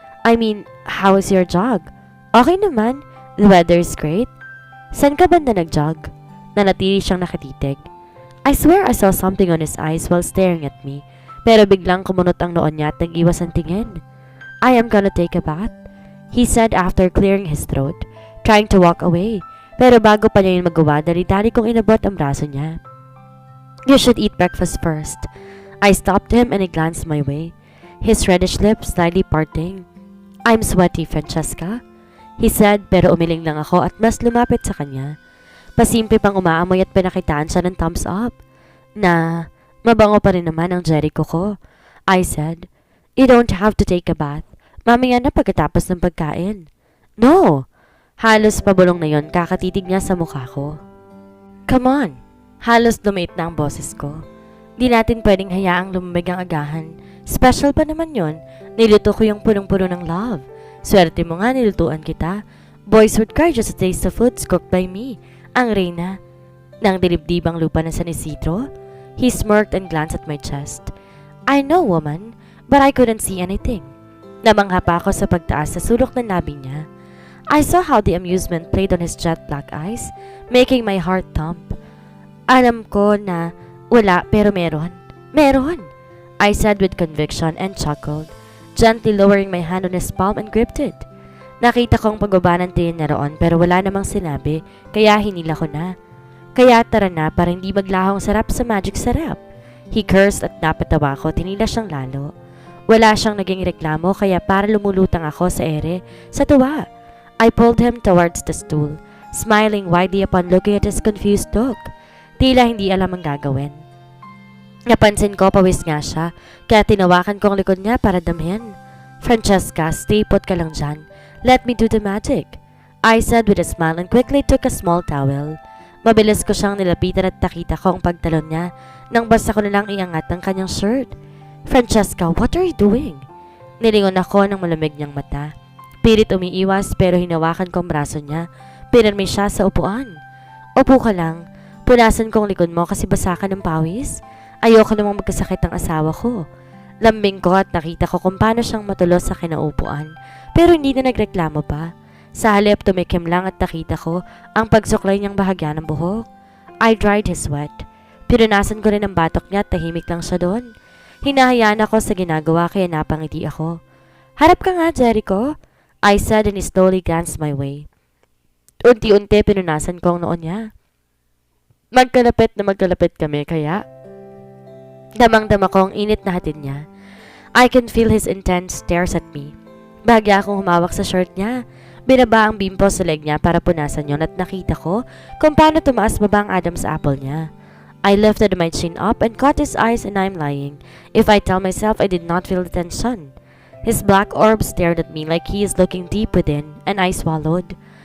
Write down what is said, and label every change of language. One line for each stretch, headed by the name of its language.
English: I mean, how is your jog?
Filipino: Okay naman.
English: The weather is great.
Filipino: San ka banda nag-jog? Nanatili siyang nakatitig.
English: I swear I saw something on his eyes while staring at me,
Filipino: pero biglang kumunot ang noon niya at nag-iwas ang tingin.
English: I am gonna take a bath, he said after clearing his throat. trying to walk away.
Filipino: Pero bago pa niya yun magawa, dali-dali kong inabot ang braso niya.
English: You should eat breakfast first. I stopped him and he glanced my way, his reddish lips slightly parting. I'm sweaty, Francesca, he said,
Filipino: pero umiling lang ako at mas lumapit sa kanya. Pasimple pang umaamoy at pinakitaan siya ng thumbs up. Na, mabango pa rin naman ang Jericho ko,
English: I said. You don't have to take a bath.
Filipino: Mamaya na pagkatapos ng pagkain. No! Halos pabulong na yon kakatitig niya sa mukha ko.
English: Come on!
Filipino: Halos lumait na ang boses ko. Di natin pwedeng hayaang lumamig ang agahan. Special pa naman yon. Niluto ko yung punong-puno ng love. Swerte mo nga nilutuan kita.
English: Boys would cry just to taste the foods cooked by me.
Filipino: Ang reyna ng dilibdibang lupa ng San Isidro.
English: He smirked and glanced at my chest. I know, woman, but I couldn't see anything.
Filipino: Namangha pa ako sa pagtaas sa sulok ng labi niya.
English: I saw how the amusement played on his jet black eyes, making my heart thump.
Filipino: Alam ko na wala pero meron. Meron!
English: I said with conviction and chuckled, gently lowering my hand on his palm and gripped it.
Filipino: Nakita kong pagbaba ng tingin na roon pero wala namang sinabi, kaya hinila ko na. Kaya tara na para hindi maglahong sarap sa magic sarap.
English: He cursed
Filipino: at napatawa ko, tinila siyang lalo. Wala siyang naging reklamo kaya para lumulutang ako sa ere, sa tuwa.
English: I pulled him towards the stool, smiling widely upon looking at his confused look.
Filipino: Tila hindi alam ang gagawin. Napansin ko pawis nga siya, kaya tinawakan ko ang likod niya para damhin. Francesca,
English: stay put
Filipino: ka lang dyan.
English: Let me do the magic, I said with a smile and quickly took a small towel.
Filipino: Mabilis ko siyang nilapitan at nakita ko ang pagtalon niya nang basta ko nalang iangat ang kanyang shirt.
English: Francesca, what are you doing?
Filipino: Nilingon ako ng malamig niyang mata. Pilit umiiwas pero hinawakan ko ang braso niya. Pinarmi siya sa upuan. Upo ka lang. Punasan ko ang likod mo kasi basa ka ng pawis. Ayoko namang magkasakit ang asawa ko. Lambing ko at nakita ko kung paano siyang matulos sa kinaupuan. Pero hindi na nagreklamo pa. Sa halip tumikim lang at nakita ko ang pagsuklay niyang bahagya ng buhok.
English: I dried his sweat.
Filipino: Pinunasan ko rin ang batok niya at tahimik lang siya doon. Hinahayaan ako sa ginagawa kaya napangiti ako. Harap ka nga,
English: Jericho, I said and he slowly glanced my way.
Filipino: Unti-unti pinunasan ko ang noon niya. Magkalapit na magkalapit kami kaya damang-dama ko ang init na hatid niya.
English: I can feel his intense stares at me.
Filipino: Bahagya akong humawak sa shirt niya. Binaba ang bimpo sa leg niya para punasan yon at nakita ko kung paano tumaas baba ang Adam's apple niya.
English: I lifted my chin up and caught his eyes and I'm lying if I tell myself I did not feel the tension. His black orb stared at me like he is looking deep within and I swallowed.